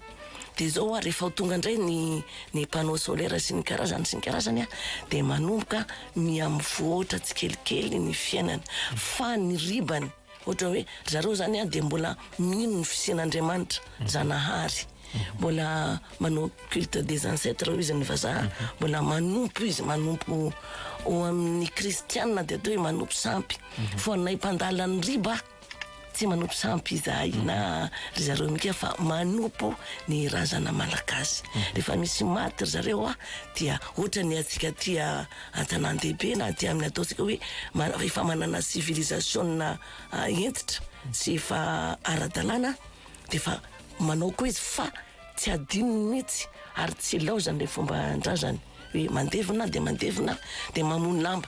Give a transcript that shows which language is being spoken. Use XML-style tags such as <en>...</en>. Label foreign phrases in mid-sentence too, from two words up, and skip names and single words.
<mg>Dia zao rehefa tonga indray ny panneau solaire sy ny karazany dia manomboka miamivoatra tsikelikely ny fiainana fa ny ribany ohatra hoe zareo zany dia mbola mino ny fisian'Andriamanitra zanahary, mbola manao</mg> <fr>culte des ancêtres</fr> <mg>izy ny vazaha, mbola manompo izy manompo ao amin'ny kristianina dia atao hoe manompo sampy fa nay mpandalany riba tsy manompo sampy izahay na ry zareo Mikea fa manompo ny razana malagasy. Rehefa misy maty ry zareo dia ohatra ny atsika ty an-tanàn-dehibe na ty amin'ny ataontsika hoe efa manana civilisation entitra sy efa ara-dalàna dia efa manao koa izy fa tsy adinony mihitsy ary tsy laozany le fomban-drazany hoe mandevina dia mamono lamba.</mg>